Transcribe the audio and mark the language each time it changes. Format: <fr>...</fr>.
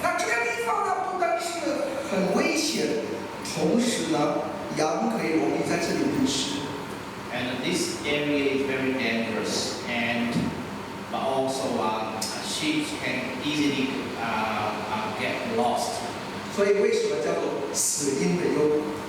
<zh>那这个地方呢，不单是很危险，同时呢，羊可以容易在这里迷失。</zh> <en>And this area is very dangerous, but also sheep can easily get lost.</en> <zh>所以为什么叫做死荫的幽谷？</zh>